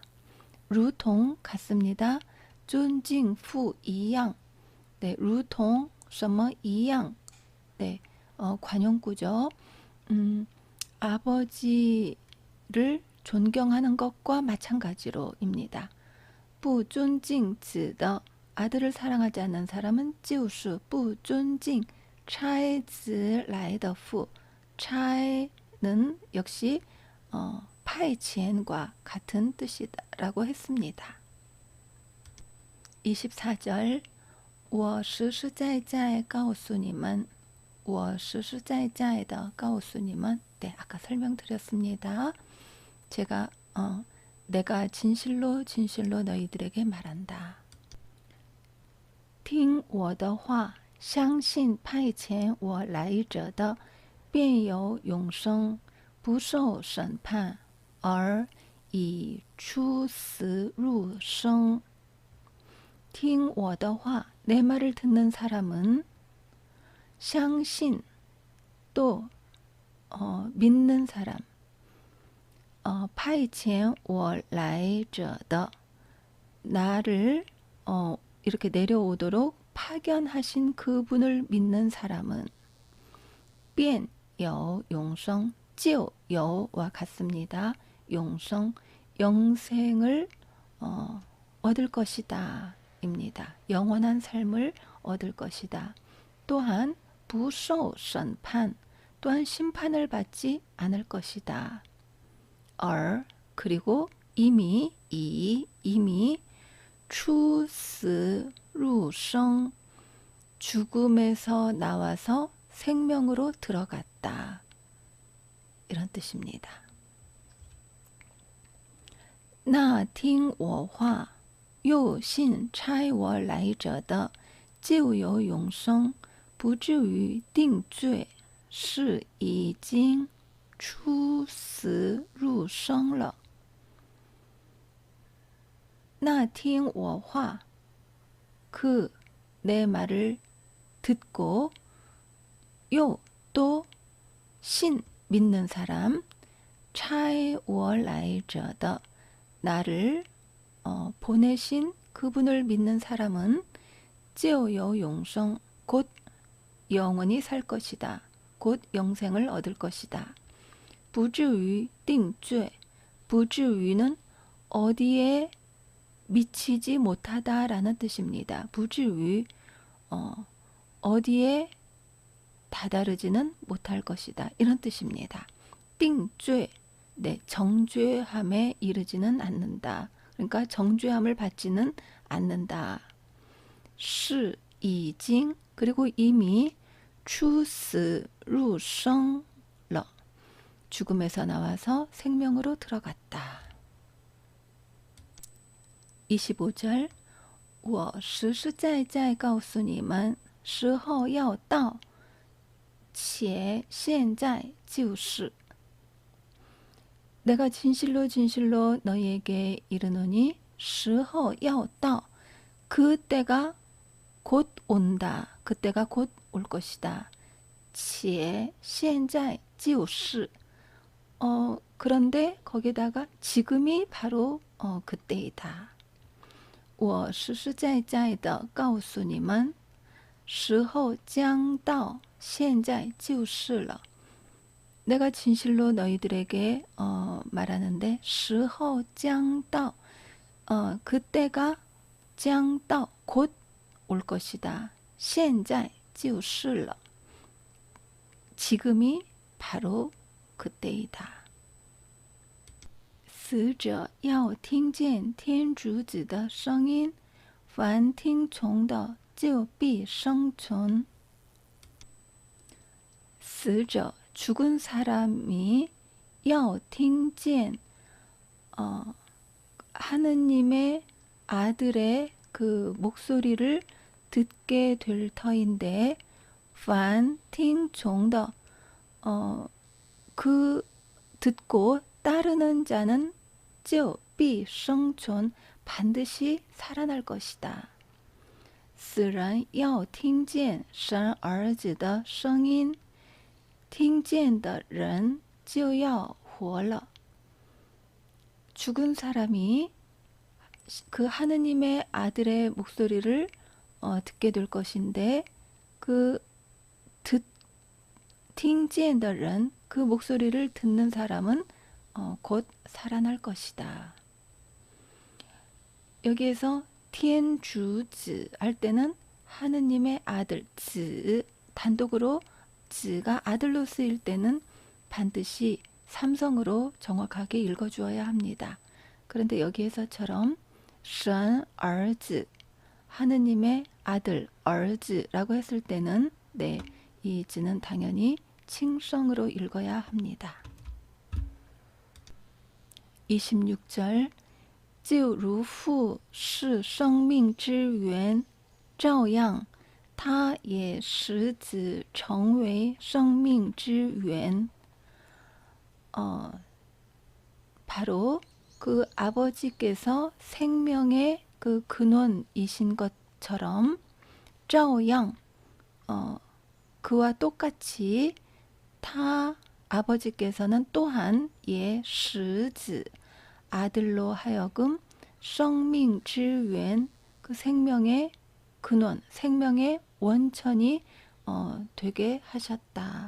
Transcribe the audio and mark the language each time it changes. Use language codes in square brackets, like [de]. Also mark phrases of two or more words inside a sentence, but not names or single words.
[zh] 如同 같습니다. 尊敬父一样 네, 如同什么一样 네, 관용구죠. [ko] 아버지를 존경하는 것과 마찬가지로입니다. [zh] 不尊敬子的 [ko] 아들을 사랑하지 않는 사람은 [zh] 就是不尊敬差子来的父差 [ko] 는 역시 派遣 과 같은 뜻이라고 했습니다. [zh] 24절 我实实在在告诉你们我实实在在的告诉你们 [ko] 네, 아까 설명드렸습니다. 제가 내가 진실로 진실로 너희들에게 말한다. [zh] 听我的话相信派遣我来者的便有永生不受审判而已出死入生听我的话 [ko] 내 말을 듣는 사람은 相信 또 믿는 사람 [zh] 派遣我来者的 [ko] 나를 이렇게 내려오도록 파견하신 그분을 믿는 사람은 [zh] 便有永生 就有 [ko] 와 같습니다. 영생, 영생을 얻을 것이다 입니다. 영원한 삶을 얻을 것이다. 또한 [zh] 不受审判 [ko] 또한 심판을 받지 않을 것이다. 而 그리고 이미 [zh] 出死入生 [ko] 죽음에서 나와서 생명으로 들어갔다. 이런 뜻입니다. [zh] 那听我话又信差我来者的就有永生不至于定罪是已经出死入生了那听我话 [ko] 그 내 말을 듣고 요 또 신 믿는 사람 [zh] 差我来者的 [ko] 나를 보내신 그분을 믿는 사람은 [zh] 就有永生 [ko] 곧 영원히 살 것이다. 곧 영생을 얻을 것이다. [zh] 不至于定罪 [ko] 不至于는 어디에 미치지 못하다라는 뜻입니다. [zh] 不至于 [ko] 어디에 다다르지는 못할 것이다. 이런 뜻입니다. 定罪 네, 정죄함에 이르지는 않는다. 그러니까 정죄함을 받지는 않는다. [zh] 是已经 [ko] 그리고 이미 [zh] 出死入生了 [ko] 죽음에서 나와서 생명으로 들어갔다. [zh] 25절 我实实在在告诉你们时候要到且现在就是 [ko] 내가 진실로 진실로 너희에게 이르노니 [zh] 时候要到 [ko] 그때가 곧 온다. 그때가 곧 올 것이다. [zh] 且现在就是 [ko] 그런데 거기다가 지금이 바로 그때이다. [zh] 我实实在在的告诉你们，时候将到，现在就是了。 [ko] 내가 진실로 너희들에게 말하는데 [zh] 时候将到 [ko] 그때가 [zh] 将到 [ko] 곧 올 것이다. [zh] 现在就是了 [ko] 지금이 바로 그때이다. [zh] 死者要听见天主子的声音，凡听从的就必生存。 [ko] 死者 죽은 사람이 [zh] 要听见 [ko] 하느님의 아들의 그 목소리를 듣게 될 터인데 [zh] 凡听从的 [ko] 그 듣고 따르는 자는 [zh] 就必生存 [ko] 반드시 살아날 것이다. [zh] 死人要听见神儿子的声音，听见的人就要活了。 [ko] 죽은 사람이 그 하느님의 아들의 목소리를 듣게 될 것인데 그 [zh] 听见的人 [ko] 그 목소리를 듣는 사람은 곧 살아날 것이다. 여기에서 天主子 할 때는 하느님의 아들 子 단독으로 子가 아들로 쓰일 때는 반드시 삼성으로 정확하게 읽어주어야 합니다. 그런데 여기에서처럼 神儿子 하느님의 아들 儿子 라고 했을 때는 네, 이 즈는 당연히 칭성으로 읽어야 합니다. [zh] 26절 就如父是生命之源，照样他也使子成为生命之源。 [ko] 바로 그 아버지께서 생명의 그 근원이신 것처럼 照样 그와 똑같이 타 아버지께서는 또한 예 使子 아들로 하여금 [zh] 生命之源 [ko] 그 생명의 근원, 생명의 원천이 되게 하셨다.